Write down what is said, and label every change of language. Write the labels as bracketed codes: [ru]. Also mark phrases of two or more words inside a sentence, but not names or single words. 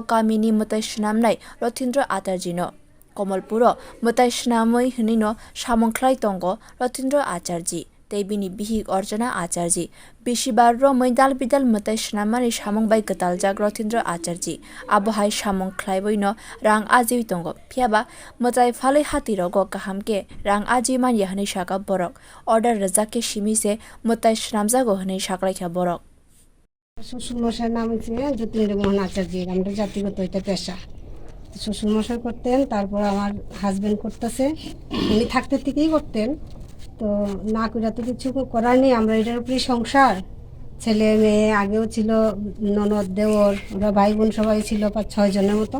[trp] kamini mutai snamnai Rothindra Atarji no Komolpuro mutai snamoi hinino samongklai tongo Rothindra Acharji tei bini bihik Arjuna Acharji bishibar ro moidal bidal mutai snamani samong bai gataljak Rothindra Acharji abohai samong khlaiboi no rang ajiwi tongo phiaba mutai phalai hati rogo kahamke rang aji man yahni saka borok order rajake simise mutai snamjago hne saklaikha borok [bn] শ্বশুরমশাইয়ের নাম হচ্ছে যতীন্দ্রমোহন আচার্য। আমরা জাতিগত এটা পেশা। শ্বশুরমশাই করতেন, তারপর আমার হাজবেন্ড করতেছে, উনি থাকতে থেকেই করতেন। তো না করে তো কিছু করার নেই, আমরা এটার উপরেই সংসার। ছেলে মেয়ে আগেও ছিল, ননদ দেওর, ওরা ভাই বোন সবাই ছিল 5-6 জনের মতো।